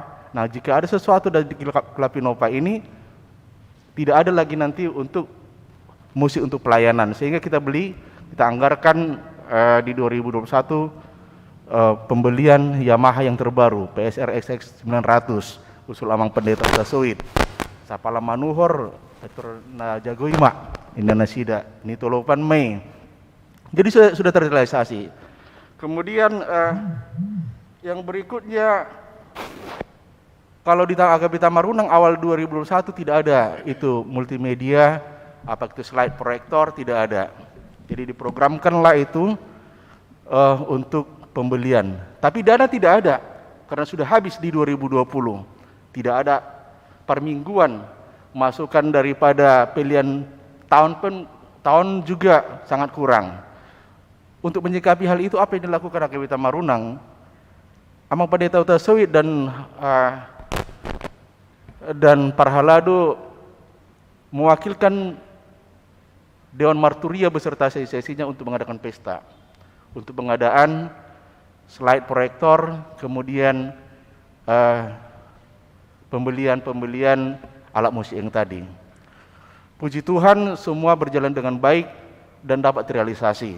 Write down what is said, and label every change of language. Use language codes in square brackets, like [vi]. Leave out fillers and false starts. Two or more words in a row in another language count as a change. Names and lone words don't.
[id] Nah, jika ada sesuatu dari Klapinova ini tidak ada lagi nanti untuk musik untuk pelayanan, sehingga kita anggarkan di 2021 pembelian Yamaha yang terbaru PSR XX 900 usul Amang Pendeta Huta-Soit, Sapala Manuhor Petur na Jagoima Indonesia ini Tolopan Mei. Jadi sudah terrealisasi. Kemudian yang berikutnya, kalau di AKB Tamarunang awal 2021 tidak ada itu multimedia, apa itu slide proyektor, tidak ada. Jadi diprogramkanlah itu untuk pembelian. Tapi dana tidak ada karena sudah habis di 2020. Tidak ada permingguan, masukan daripada pilihan tahun juga sangat kurang. Untuk menyikapi hal itu, apa yang dilakukan AKB Tamarunang? Amang Pendeta Huta-Soit dan Parhalado mewakilkan Dewan Marturia beserta sesi-sesinya untuk mengadakan pesta, untuk pengadaan slide proyektor, kemudian pembelian alat musik yang tadi. Puji Tuhan semua berjalan dengan baik dan dapat terrealisasi.